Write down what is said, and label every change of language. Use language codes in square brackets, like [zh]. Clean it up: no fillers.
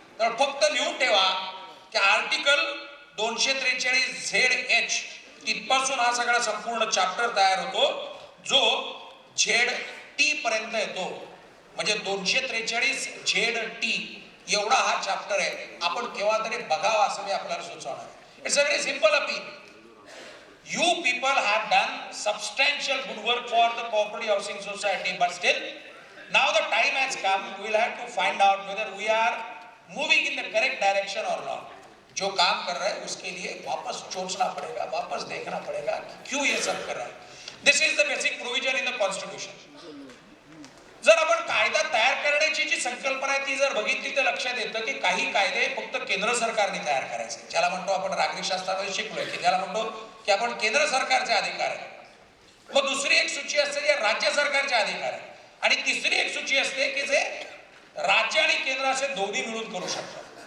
[mr] तर फक्त लिहून ठेवा की आर्टिकल 243 ZH तिथपासून हा सगळा संपूर्ण चॅप्टर तयार होतो जो ZT पर्यंत येतो. म्हणजे 243 ZT एवढा हा चॅप्टर आहे. आपण केव्हा तरी बघावा असं मी आपल्याला सुचवणार. [en] It's a very simple appeal. You people have done substantial good work for the cooperative housing society, but still now the time has come. We will have to find out whether we are moving in the correct direction or not. [hi] जो काम कर रहा है उसके लिए वापस सोचना पड़ेगा, वापस देखना पड़ेगा क्यों ये सब कर रहा है. [en] This is the basic provision in the constitution. [mr] जर आपण कायदा तयार करण्याची जी संकल्पना आहे ती जर बघितली तर लक्षात येतं की काही कायदे फक्त केंद्र सरकारने तयार करायचे, ज्याला म्हणतो आपण नागरिक शास्त्रामध्ये शिकलोय की ज्याला म्हणतो की आपण केंद्र सरकारचे अधिकार आहे. मग दुसरी एक सूची असते जे राज्य सरकारचे अधिकार आहे आणि तिसरी एक सूची असते की जे राज्य आणि केंद्र असे दोन्ही मिळून करू शकतात.